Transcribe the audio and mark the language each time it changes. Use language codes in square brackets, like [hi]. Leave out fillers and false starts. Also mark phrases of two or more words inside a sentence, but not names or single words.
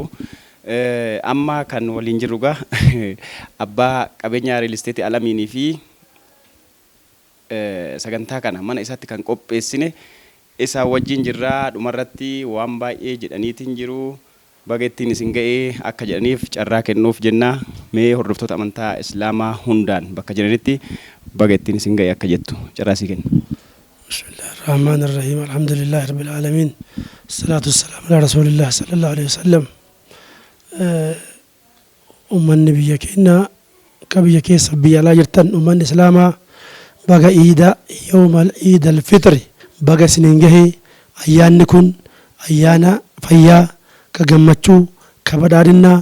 [om] amma kan waliin jirruga abbaa qabeenyaa [en] real estate [om] Al-Amin fi sagantaa kana mana isaatti kan qopheessine isa wajjin jirraa dhumarratti waan baay'ee jedhaniitiin jiru. bagettiin isin ga'ee akka jedhaniif carraa kennuuf jenna. mee hordoftoota amantaa islaamaa hundaan bakka jiranitti bagettiin isin ga'ee akka jettu carraa si kenna. [ar] بسم الله الرحمن الرحيم الحمد لله رب العالمين الصلاة والسلام على رسول الله صلى الله عليه وسلم. [om] ummanni biyya keenya ka biyya keessa biyya alaa jirtan ummanni islaamaa baga iida [ar] يوم عيد الفطر [om] baga isiniin gahee ayyaanni kun ayyaana fayyaa ka gammachuu ka badhaadhinnaa